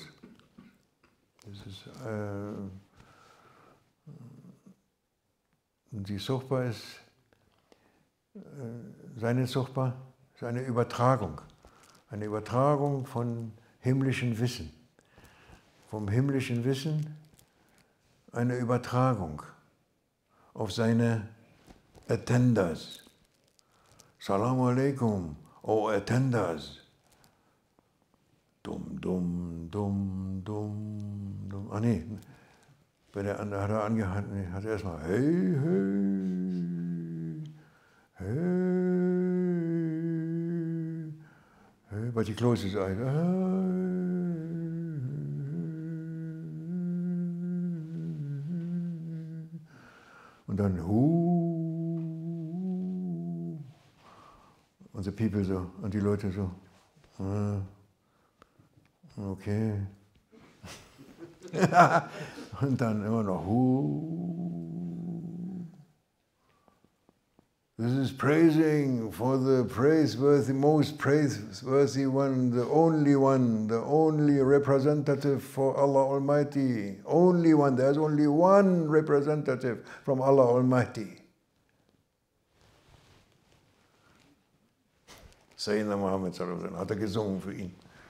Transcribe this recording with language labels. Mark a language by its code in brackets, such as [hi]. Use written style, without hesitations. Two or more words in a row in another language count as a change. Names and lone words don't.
[de] Das ist, die Sohba ist, seine Sohba ist eine Übertragung von himmlischem Wissen. Vom himmlischen Wissen eine Übertragung auf seine Attenders. [ar] سلام عليكم, [en] oh Attenders. Dumm, dumm, dumm, dumm, dumm. [de] Ah nee, bei der andere hat er angehalten, hat er erstmal [en] hey, hey, hey, hey, but he closed his eyes. [de] Und dann und die People so, und die Leute so, okay. Und dann immer noch [en] This is praising for the praiseworthy, most praiseworthy one, the only representative for Allah Almighty. Only one, there's only one representative from Allah Almighty. [de] Sayyidina Muhammad [ar] صلى الله عليه وسلم [de] hat er gesungen für ihn.